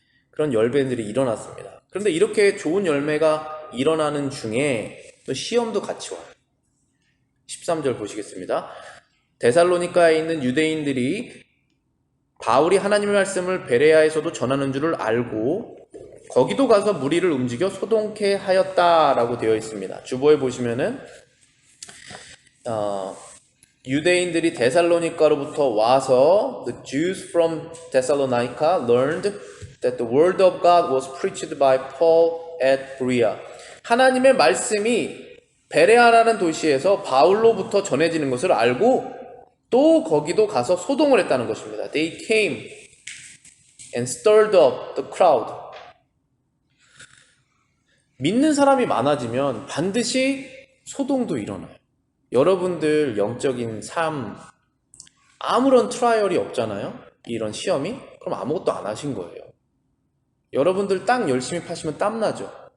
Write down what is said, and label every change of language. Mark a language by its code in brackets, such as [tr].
[ko] 그런 열매들이 일어났습니다. 그런데 이렇게 좋은 열매가 일어나는 중에 또 시험도 같이 와요. 13절 보시겠습니다. 데살로니가에 있는 유대인들이 바울이 하나님의 말씀을 베레아에서도 전하는 줄을 알고 거기도 가서 무리를 움직여 소동케 하였다라고 되어 있습니다. 주보에 보시면은 유대인들이 데살로니가로부터 와서 [en] The Jews from Thessalonica learned that the word of God was preached by Paul at Berea. [ko] 하나님의 말씀이 베레아라는 도시에서 바울로부터 전해지는 것을 알고 또 거기도 가서 소동을 했다는 것입니다. [en] They came and stirred up the crowd. [ko] 믿는 사람이 많아지면 반드시 소동도 일어나요. 여러분들 영적인 삶 아무런 트라이얼이 없잖아요. 이런 시험이. 그럼 아무것도 안 하신 거예요. 여러분들 땅 열심히 파시면 땀나죠.